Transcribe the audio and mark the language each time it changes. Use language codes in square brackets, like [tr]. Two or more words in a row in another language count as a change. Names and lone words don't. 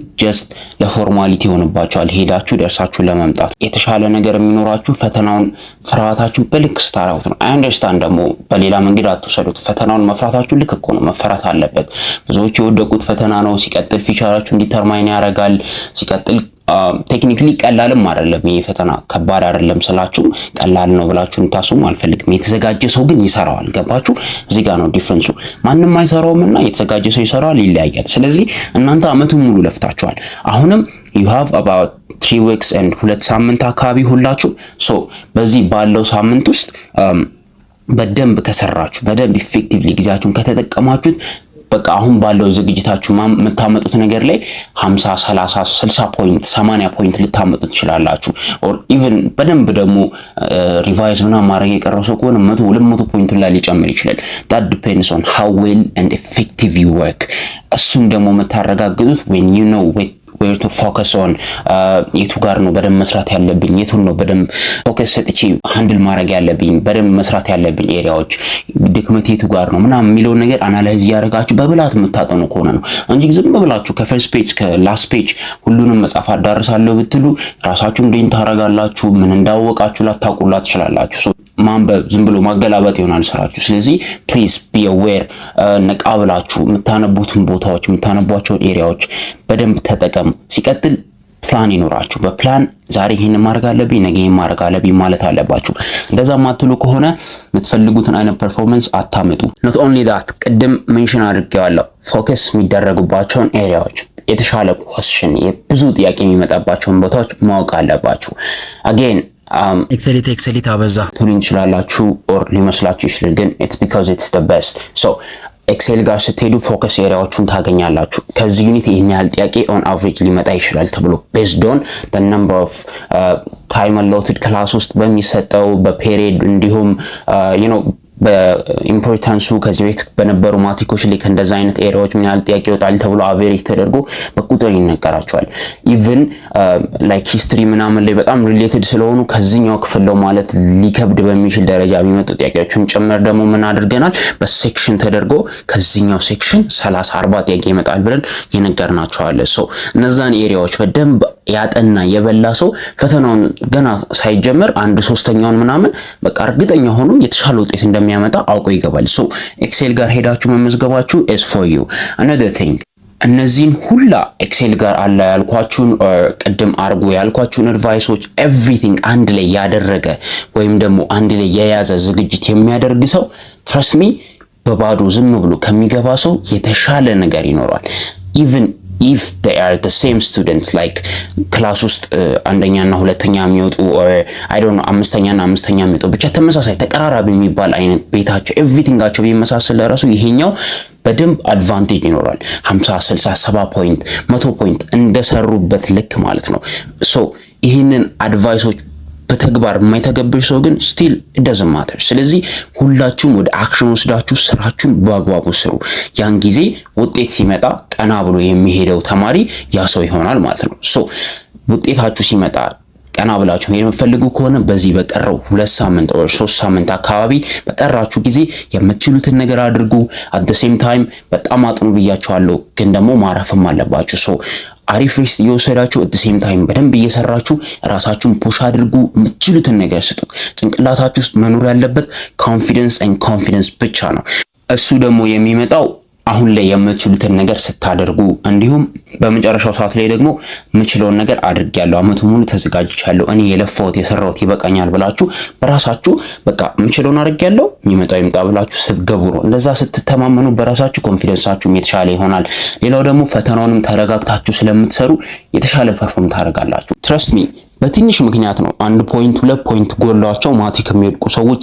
[am] ጀስት ለፎርማሊቲ ሆነባችኋል። ሄዳችሁ ደርሳችሁ ለመምጣት የተሻለ ነገር የሚኖራችሁ ፈተናውን ፍርሃታችሁ በልክ ስታራውት ነው። [en] I understand [am] ደግሞ በሌላ መንገድ አትወሰዱት። ፈተናውን መፍራታችሁ ልክ እኮ ነው፣ መፈራት አለበት። ብዙዎች የወደቁት ፈተና ነው። ሲቀጥል ፊቸራችሁ እንዲተርማይን ያደርጋል። ሲቀጥል ቴክኒክሊ ቀላልም አይደለም። ይሄ ፈተና ከባድ አይደለም ስላችሁ ቀላል ነው ብላችሁ እንታስቡ አልፈልግም። የተዘጋጀ ሰው ግን ይሰራዋል። ገባችሁ? እዚህ ጋር ነው ዲፍረንሱ። ማንም አይሰራውምና የተዘጋጀ ሰው ይሰራዋል፣ ይለያያል። ስለዚህ እናንተ አመቱን ሙሉ ለፍታችኋል። አሁንም [en] you have about 3 weeks and [am] 2 ሳምንት አካባቢ ሁላችሁ። ሶ በዚህ ባለው ሳምንት ውስጥ በደንብ ከሰራችሁ፣ በደንብ ኢፌክቲቭሊ ጊዜያችሁን ከተጠቀማችሁት በቃ አሁን ባለው ዝግጅታችሁ የምታመጡት ነገር ላይ 50 30 60 ፖይንት 80 ፖይንት ልታመጡ ትችላላችሁ። [en] or even [am] በደንብ ደግሞ ሪቫይዝ ምናምን ማድረግ የቀረው ሰው ከሆነ 100 200 ፖይንት ላይ ሊጨምር ይችላል። [en] that depends on how well and effective you work። [am] እሱም ደግሞ የምታረጋግጡት [en] when you know where to focus on [am] የቱ ጋር ነው በደንብ መስራት ያለብኝ፣ የቱን ነው በደንብ ፎከስ ሰጥቼ ሃንድል ማድረግ ያለብኝ፣ በደንብ መስራት ያለብኝ ኤሪያዎች፣ ድክመት የቱ ጋር ነው ምናምን የሚለውን ነገር አናላይዝ ያደርጋችሁ በብላት የምታጠኑ ከሆነ ነው እንጂ ዝም ብላችሁ ከፈርስት ፔጅ ከላስት ፔጅ ሁሉንም መጻፍ አዳርሳለሁ ብትሉ ራሳችሁን ዴን ታረጋላችሁ። ምን እንዳወቃችሁ ላታውቁላት ትችላላችሁ። ማንበብ ዝም ብሎ ማገላበጥ ይሆናል ስራችሁ። ስለዚህ [en] please be aware፣ [am] ነቃ ብላችሁ የምታነቡትን ቦታዎች የምታነቧቸውን ኤሪያዎች በደንብ ተጠቀሙ። ሲቀጥል ፕላን ይኖራችሁ። በፕላን ዛሬ ይሄን ማድረግ አለብኝ፣ ነገ ይሄን ማድረግ አለብኝ ማለት አለባችሁ። እንደዛ ማትሉ ከሆነ የምትፈልጉትን አይነት ፐርፎርማንስ አታመጡ። [en] not only that [am] ቅድም ሜንሽን አድርጌዋለሁ፣ ፎከስ የሚደረጉባቸውን ኤሪያዎች፣ የተሻለ ኳስሽን፣ ብዙ ጥያቄ የሚመጣባቸውን ቦታዎች ማወቅ አለባችሁ። አጌን ኤክሰሊት አበዛ ትሉኝ ትችላላችሁ ኦር ሊመስላችሁ ይችላል፣ ግን [en] it's because it's the best። [am] so ኤክሴል ጋር ስትሄዱ ፎከስ ኤሪያዎቹን ታገኛላችሁ። ከዚህ ዩኒት ይሄን ያህል ጥያቄ [en] on average [am] ሊመጣ ይችላል ተብሎ [en] based on the number of time allotted [am] ክላስ ውስጥ በሚሰጠው በፔሪድ እንዲሁም በኢምፖርታንሱ ከዚህ ቤት በነበሩ ማትሪኮች ላይ ከእንደዛ አይነት ኤሪያዎች ምን ያህል ጥያቄ ይወጣል ተብሎ አቨሬጅ ተደርጎ በቁጥር ይነገራቸዋል። [en] even like history [am] ምናምን ላይ በጣም ሪሌትድ ስለሆኑ ከዚህኛው ክፍል ነው ማለት ሊከብድ በሚችል ደረጃ የሚመጡ ጥያቄዎችን ጭምር ደግሞ ምን አድርገናል በሴክሽን ተደርጎ ከዚህኛው ሴክሽን 30 40 ጥያቄ ይመጣል ብለን የነገርናቸዋል። ሶ እነዛን ኤሪያዎች በደንብ ያጠና የበላ ሰው ፈተናውን ገና ሳይጀምር 1/3ኛውን ምናምን በቃ እርግጠኛ ሆኖ የተሻለ ውጤት እንደሚያመጣ አውቆ ይገባል። ሶ ኤክሴል ጋር ሄዳችሁ መመዝገባችሁ [en] is for you። another thing [am] እነዚህን ሁላ ኤክሴል ጋር አለ ያልኳችሁን ቅድም አርጎ ያልኳችሁን አድቫይሶች ኤቭሪቲንግ አንድ ላይ ያደረገ ወይም ደግሞ አንድ ላይ የያዘ ዝግጅት የሚያደርግ ሰው [en] trust me [am] በባዶ ዝም ብሎ ከሚገባ ሰው የተሻለ ነገር ይኖራል። [en] even if they are the same students like [am] ክላስ ውስጥ አንደኛና ሁለተኛ የሚወጡ [en] or I don't know [am] አምስተኛና አምስተኛ የሚወጡ ብቻ ተመሳሳይ ተቀራራቢ የሚባል አይነት ቤታቸው ኤቭሪቲንጋቸው ቢመሳሰል ለራሱ ይሄኛው በደንብ አድቫንቴጅ ይኖራል። 50 60 70 ፖይንት 100 ፖይንት እንደሰሩበት ልክ ማለት ነው። ሶ ይህንን አድቫይሶች በተግባር የማይተገብር ሰው ግን [en] still it doesn't matter። [am] ስለዚህ ሁላችሁም ወደ አክሽን ወስዳችሁ ስራችሁን በአግባቡ ስሩ። ያን ጊዜ ውጤት ሲመጣ ቀና ብሎ የሚሄደው ተማሪ ያ ሰው ይሆናል ማለት ነው። ሶ ውጤታችሁ ሲመጣ ቀና ብላችሁ መሄድ የምትፈልጉ ከሆነ በዚህ በቀረው 2 ሳምንት or 3 ሳምንት አካባቢ በቀራችሁ ጊዜ የምትችሉትን ነገር አድርጉ። [en] at the same time [am] በጣም አጥኑ ብያችኋለሁ፣ ግን ደግሞ ማረፍም አለባችሁ። ሶ አሪፍ ሬስት እየወሰዳችሁ [en] at the same time [am] በደንብ እየሰራችሁ ራሳችሁን ፑሽ አድርጉ። የምትችሉትን ነገር ስጡ። ጭንቅላታችሁ ውስጥ መኖር ያለበት ኮንፊደንስ ብቻ ነው። እሱ ደግሞ የሚመጣው አሁን ላይ የምትችሉትን ነገር ስታደርጉ እንዲሁም በመጨረሻው ሰዓት ላይ ደግሞ የምችለውን ነገር አድርጌያለሁ፣ አመቱ ሙሉ ተዘጋጅቻለሁ፣ እኔ የለፋሁት የሰራሁት ይበቃኛል ብላችሁ በራሳችሁ በቃ የምችለውን አድርጌያለሁ የሚመጣው ይምጣ ብላችሁ ስትገቡ ነው። እንደዛ ስትተማመኑ በራሳችሁ ኮንፊደንሳችሁም የተሻለ ይሆናል። ሌላው ደግሞ ፈተናውንም ተረጋግታችሁ ስለምትሰሩ የተሻለ ፐርፎርም ታደርጋላችሁ። [en] trust me [am] በትንሽ ምክንያት ነው 1 ፖይንት 2 ፖይንት ጎሏቸው ማትሪክ የሚወድቁ ሰዎች